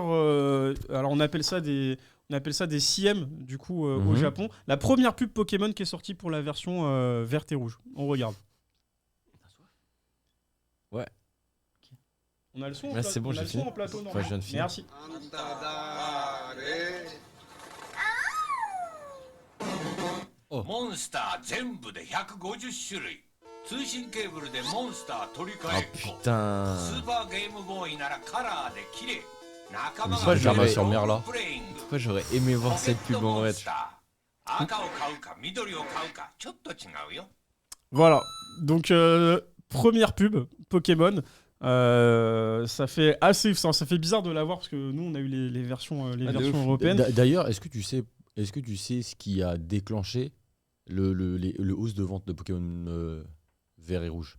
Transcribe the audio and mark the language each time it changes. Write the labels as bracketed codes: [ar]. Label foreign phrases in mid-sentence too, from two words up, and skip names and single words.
[fr] Alors, on appelle ça des CM, du coup, au Mhm. Japon. La première pub Pokémon qui est sortie pour la version verte et rouge. On regarde. Ouais. On a le son. Ouais, c'est bon, on a j'ai le fini. son en plateau, non Enfin, je viens de finir. Merci. [ja] モンスター全部で150種類通信ケーブルでモンスター取り替 [fr] Oh [ja] えっこ [fr] putain. [ja] スーパーゲームボーイならカラーで綺麗仲間 [fr] pourquoi [ja] が [fr] j'avais- sur mer, là [ja] プレイング [fr] Pourquoi j'aurais aimé [ja] ポ [fr] voir [ja] ケ [fr] cette [ja] ット [fr] pub en [ja] モン [fr] vrai. [ja] スター赤を買うか緑を買うかちょっと違うよ [fr] Voilà, donc première pub Pokémon. Ça fait bizarre de l'avoir parce que nous on a eu les versions Ah, de ouf. européennes. D'ailleurs, est-ce que tu sais est-ce que tu sais ce qui a déclenché le hausse de vente de Pokémon vert et rouge?